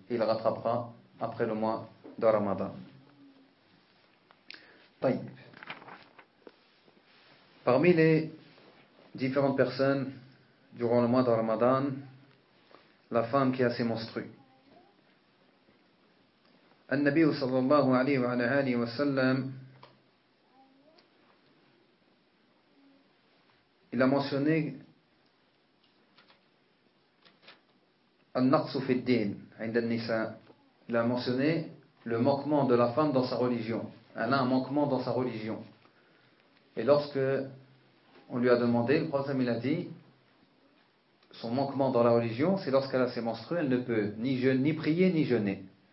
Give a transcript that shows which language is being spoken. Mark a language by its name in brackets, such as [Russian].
[French] Il rattrapera après le mois de Ramadan. Taïb. Parmi les différentes personnes durant le mois de Ramadan, la femme qui a ses menstrues. [Arabic] النبي صلى الله عليه وعلى آله وسلم [French] il a mentionné [Arabic] النقص في الدين عند النساء. [French] Il a mentionné le manquement de la femme dans sa religion. Elle a un manquement dans sa religion. Et lorsque on lui a demandé, le prophète il a dit son manquement dans la religion, c'est lorsqu'elle a ses menstrues, elle ne peut ni jeûner, ni prier, ni jeûner.